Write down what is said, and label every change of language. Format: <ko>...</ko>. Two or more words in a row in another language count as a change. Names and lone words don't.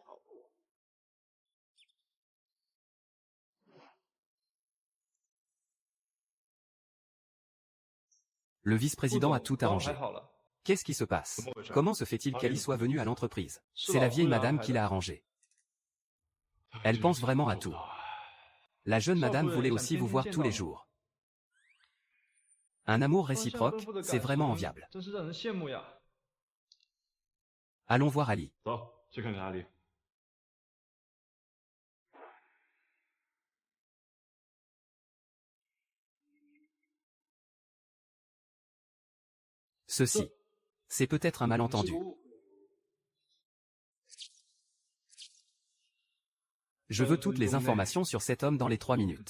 <fr>Le vice-président a tout arrangé. Qu'est-ce qui se passe? Comment se fait-il qu'Ali soit venue à l'entreprise? C'est la vieille madame qui l'a arrangé. Elle pense vraiment à tout. La jeune madame voulait aussi vous voir tous les jours. Un amour réciproque, c'est vraiment enviable.</fr> <zh>真是让人羡慕呀。</zh> <fr>Allons voir Ali.</fr> <zh>走，去看看阿丽。</zh> <fr>Ceci. C'est peut-être un malentendu. Je veux toutes les informations sur cet homme dans les 3 minutes.</fr>